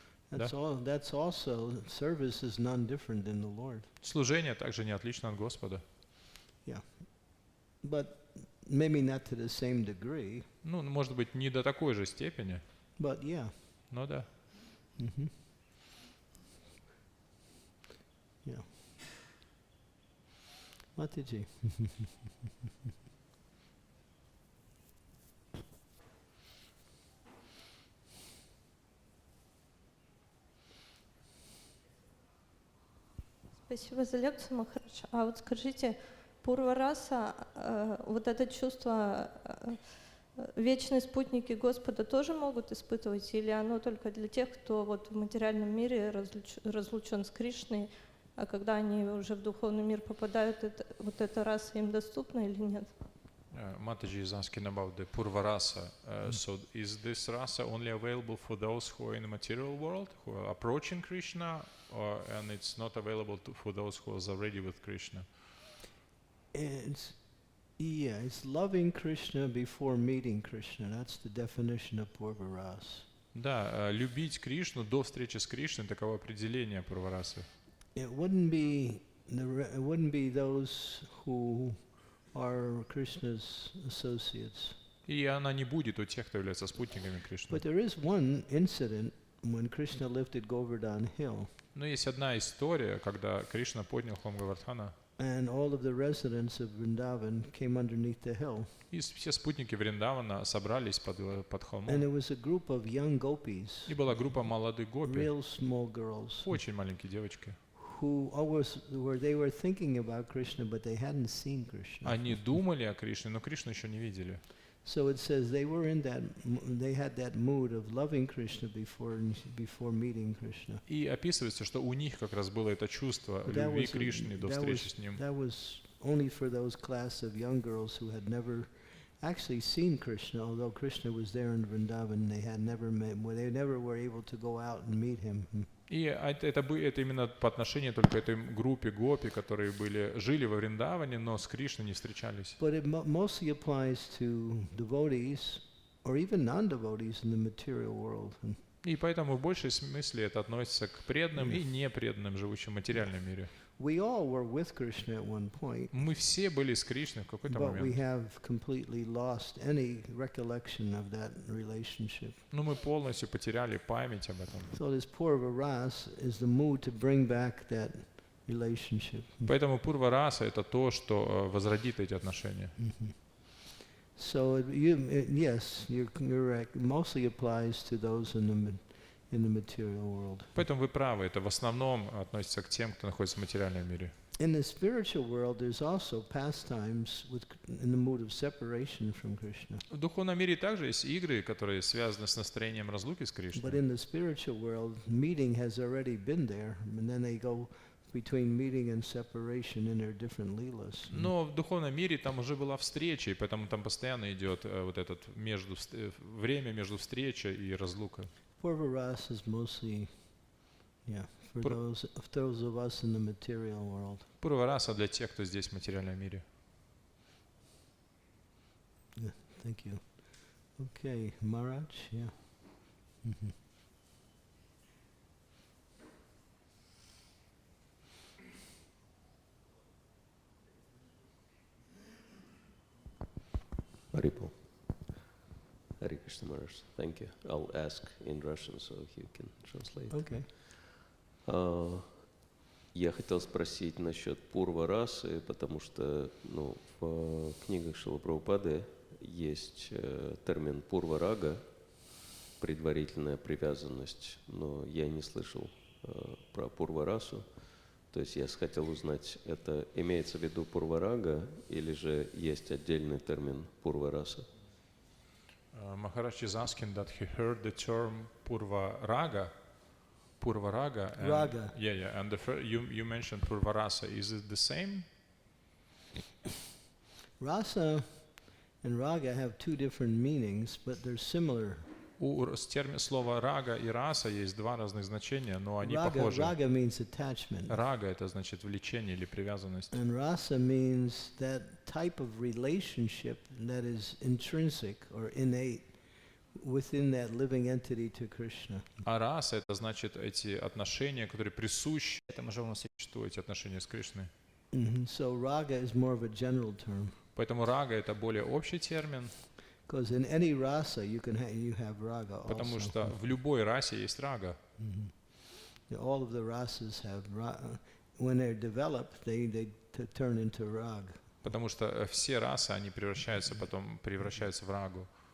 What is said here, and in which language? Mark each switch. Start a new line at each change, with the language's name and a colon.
English: That's also, service is none different than the Lord.
Russian: Служение также не отлично от Господа.
English: Yeah. But maybe not to the same degree. Может быть, не до такой же степени. But yeah. Но да. Mm-hmm. Yeah. Mataji.
Russian: Спасибо за лекцию, Махарадж. А вот скажите, пурва раса, вот это чувство вечные спутники Господа тоже могут испытывать, или оно только для тех, кто вот в материальном мире разлучен с Кришной, а когда они уже в духовный мир попадают, вот эта раса им доступна или нет?
English: Mataji is asking about the Purva rasa. So is this rasa only available for those who are in the material world, who are approaching Krishna, and it's not available for those who are already with Krishna? It's loving Krishna before meeting Krishna. That's the definition of Purva rasa.
Russian: Да, любить Кришну до встречи с Кришной, таково определение Пурварасы.
English: It wouldn't be those who are Krishna's associates.
Russian: И она не будет у тех, кто является спутниками Кришны.
English: But there is one incident when Krishna lifted Govardhan hill.
Russian: Но есть одна история, когда Кришна поднял холм Говардхана,
English: And all of the residents of Vrindavan came underneath the hill.
Russian: и все спутники Вриндавана собрались под холмом.
English: And it was a group of young gopis,
Russian: И была группа молодых гопи,
English: real small girls,
Russian: очень маленькие девочки.
English: they were thinking about Krishna, but they hadn't seen Krishna.
Russian: Они думали о Кришне, но Кришну еще не видели.
English: So it says they had that mood of loving Krishna before meeting Krishna.
Russian: И описывается, что у них как раз было это чувство любви к Кришне до встречи с Ним.
English: That was only for those class of young girls who had never actually seen Krishna, although Krishna was there in Vrindavan, they never were able to go out and meet him.
Russian: И это именно по отношению только этой группе гопи, которые жили во Вриндаване, но с Кришной не встречались.
English: But it mostly applies to devotees or even non-devotees in the material world.
Russian: И поэтому в большей смысле это относится к преданным и непреданным, живущим в материальном мире.
English: We all were with Krishna at one point.
Russian: Мы все были с Кришной в какой-то
English: But we
Russian: момент.
English: have completely lost any recollection of that relationship.
Russian: Но мы полностью потеряли память об этом.
English: So this Purva rasa is the mood to bring back that relationship.
Russian: Поэтому Пурва раса — это то, что возродит эти отношения.
English: So yes, you're correct. It mostly applies to those in the material world.
Russian: Поэтому вы правы, это в основном относится к тем, кто находится в материальном мире.
English: In the spiritual world, there's also pastimes in the mood of separation from Krishna.
Russian: В духовном мире также есть игры, которые связаны с настроением разлуки с
English: But
Russian: Кришной.
English: in the spiritual world, meeting has already been there, and then they go between meeting and separation in their different leelas.
Russian: Но в духовном мире там уже была встреча, и поэтому там постоянно идет вот этот время между встречей и разлукой.
English: Purva rasa is mostly, for those of us in the material world.
Russian: Пурва раса для тех, кто здесь в материальном мире.
English: Yeah, thank you. Okay, Maharaj, yeah. Haripol. Hare Krishna Maharaj, thank you. I'll ask in Russian, so you can translate. Okay.
Russian: Я хотел спросить насчет Пурва расы, потому что в книгах Шрилы Прабхупады есть термин Пурва рага, предварительная привязанность, но я не слышал про Пурва расу. То есть я хотел узнать, это имеется в виду Пурва рага или же есть отдельный термин Пурва раса?
English: Maharaj is asking that he heard the term Purva raga. And Raga. Yeah. And you mentioned Purva rasa. Is it the same? Rasa and raga have two different meanings, but they're similar.
Russian: Слова рага и раса есть два разных значения, но они похожи.
English: Raga means attachment.
Russian: Рага — это значит влечение или привязанность.
English: And rasa means that type of relationship that is intrinsic or innate within that living entity to Krishna.
Russian: А раса — это значит эти отношения, которые присущи этому живому существу, эти отношения с Кришной.
English: So raga is more of a general term.
Russian: Поэтому рага — это более общий термин.
English: Because in any rasa you have raga also.
Russian: Потому что в любой расе есть рага.
English: All of the rasas have when they're developed, they turn into rag.
Russian: Потому что все расы, они превращаются в рагу.